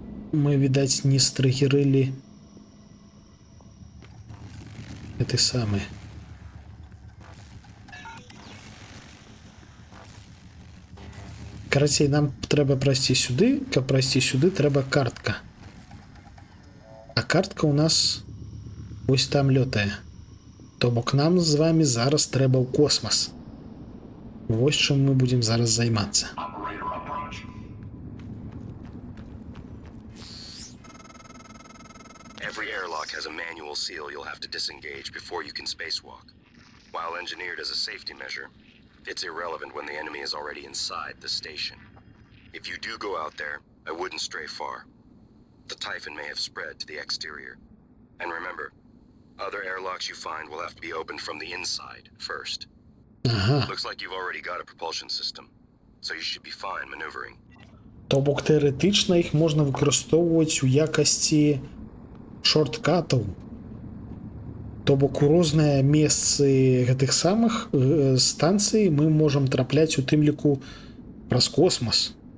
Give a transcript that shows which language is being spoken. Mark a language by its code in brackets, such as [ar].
[be] Мы, відаць, не стрыгерылі гэты самы. Карацей, нам трэба прайсці сюды, каб прайсці сюды, трэба картка. А картка у нас вось там лётае. То бок нам з вами зараз трэба ў космас. Вось чым мы будзем зараз займацца. [en] Every airlock has a manual seal you'll have to disengage before you can spacewalk. While engineered as a safety measure, it's irrelevant when the enemy is already inside the station. If you do go out there, I wouldn't stray far. The Typhon may have spread to the exterior. And remember, other airlocks you find will have to be opened from the inside first. Looks like you've already got a propulsion system, so you should be fine maneuvering. [be] То бок теоретычна іх можна выкарыстоўваць у якасці шорткатаў. То бок у розныя месцы гэтых самых станцый мы можам трапляць у тым ліку праз космас.